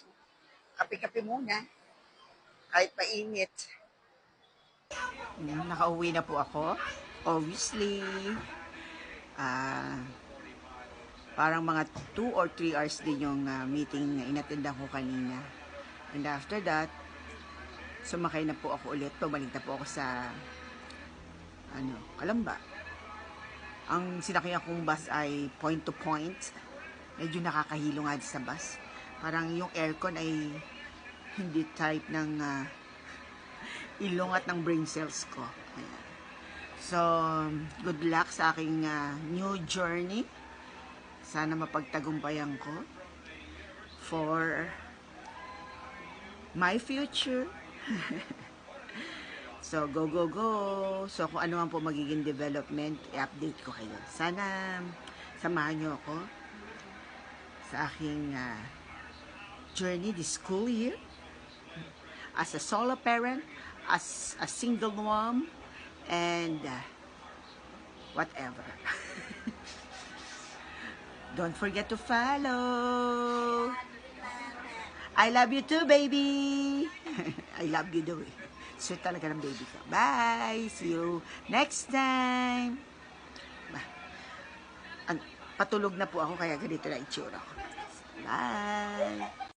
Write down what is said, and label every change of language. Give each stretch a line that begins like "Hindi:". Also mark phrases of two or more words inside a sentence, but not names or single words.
Filipino: Kape-kape muna, kahit mainit. Nakauwi na po ako. Obviously, parang mga
English: 2 or 3 hours
Filipino: din yung meeting na inatendan ko kanina.
English: And after that,
Filipino: sumakay na po ako ulit. Pabalik na po ako sa Kalamba. Ang sinakyan kong bus ay
English: point to point.
Filipino: Medyo nakakahilo nga sa bus. Parang yung aircon ay hindi type ng ilong at ng
English: brain cells
Filipino: ko. Ayan.
English: So, good luck
Filipino: sa aking
English: new journey.
Filipino: Sana mapagtagumpayan ko
English: for my future. So, go, go, go. So,
Filipino: kung ano man po magiging development, i-update ko kayo. Sana samahan nyo ako sa aking journey
English: this school year. As a solo parent, as a single mom, and whatever. Don't forget to follow. I love you too, baby. I love you too. Sweet
Filipino: talaga ng baby ko.
English: Bye. See you next time.
Filipino: Patulog na po ako kaya ganito na itsura ko. Bye.